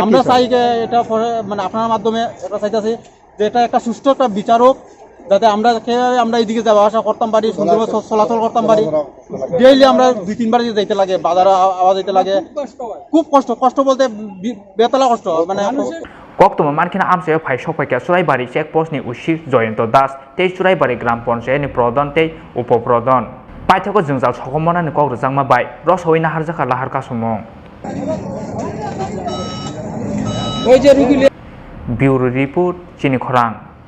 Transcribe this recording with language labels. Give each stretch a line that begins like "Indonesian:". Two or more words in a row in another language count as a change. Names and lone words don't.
Bangla: আমরা চাই এটা মানে আপনার মাধ্যমে এটা চাইতেছি যে এটা একটা সুষ্ঠু একটা বিচারক যাতে আমরা এইদিকে যাওয়া আসা করতাম পারি সুন্দরভাবে চলাচল করতাম পারি ডেইলি আমরা 2-3 বার যাইতে লাগে বাজারে আওয়াজ যাইতে লাগে খুব কষ্ট বলতে বেতলা কষ্ট মানে
Kok Borok: koktoma markina amchai phai sokpaikha Choraibari Checkpost ni usi Joyento Das tei Choraibari Gram Panchayat ni pradhan tei upopradhan paithago jwngjal sokomonani kok rwjangma bai rosawina harjaka Lahar kasumung
English: Bureau Report
Kok Borok: Chini Khorang